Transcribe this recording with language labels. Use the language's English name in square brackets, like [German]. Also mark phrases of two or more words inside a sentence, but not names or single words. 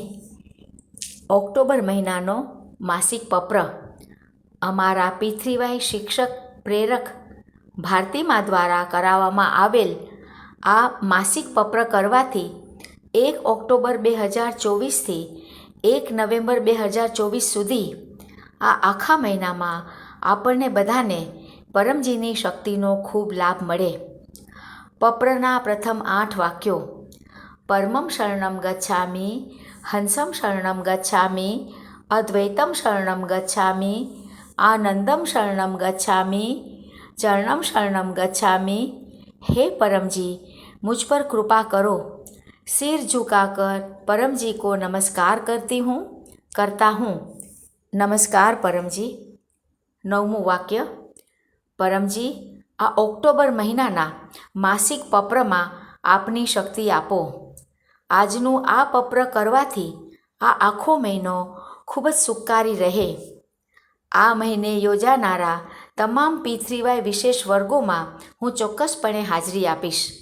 [Gujarati] ઓક્ટોબર મહિનાનો માસિક પત્ર અમારા પૃથ્વીવાઈ શિક્ષક પ્રેરક ભારતીમા દ્વારા કરાવવામાં આવેલ આ માસિક પત્ર કરવાથી 1 ઓક્ટોબર 2024થી 1 નવેમ્બર 2024 સુધી આ આખા મહિનામાં આપણને બધાને પરમજીની શક્તિનો ખૂબ લાભ મળે. પત્રના પ્રથમ 8 વાક્યો: [Sanskrit] પરમં શરણમ ગચ્છામિ, હંસમ શરણમ ગચ્છામિ, અદ્વૈતમ શરણમ ગચ્છામિ, આનંદમ શરણમ ગચ્છામિ, ચરણમ શરણમ ગચ્છામિ. [Hindi] हे परम जी, मुझ पर कृपा करो. सिर झुकाकर परम जी को नमस्कार करता हूँ. नमस्कार परम जी. [Gujarati] 9મું વાક્ય: પરમજી, આ ઓક્ટોબર મહિનાના માસિક પત્રમાં આપની શક્તિ આપો. આજનું આ પત્ર કરવાથી આ આખો મહિનો ખૂબ જ સુખકારી રહે. આ મહિને યોજાનારા તમામ પૃથ્વીવાય વિશેષ વર્ગોમાં હું ચોક્કસપણે હાજરી આપીશ.